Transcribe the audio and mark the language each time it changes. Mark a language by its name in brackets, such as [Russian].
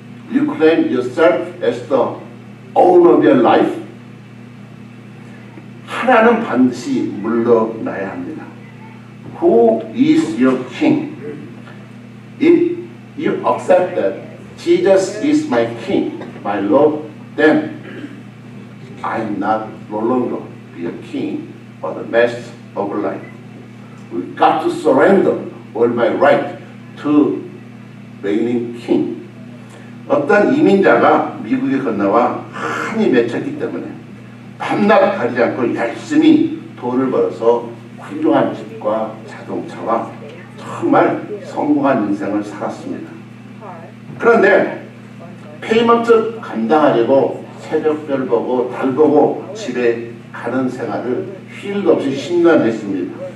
[English] You claim yourself as the owner of your life? [Korean] 하나는 반드시 물러나야 합니다. [English] Who is your king? If you accept that Jesus is my king, my Lord, then I am not no longer be a king but the master of life. We've got to surrender all my right to reigning king. [Korean] 어떤 이민자가 미국에 건너와 한이 맺혔기 때문에 밤낮 가리지 않고 열심히 돈을 벌어서 훌륭한 집과 자동차와 정말 성공한 인생을 살았습니다. 그런데 페이먼트 감당하려고 새벽별 보고 달 보고 집에 가는 생활을 휴일도 없이 10년 했습니다.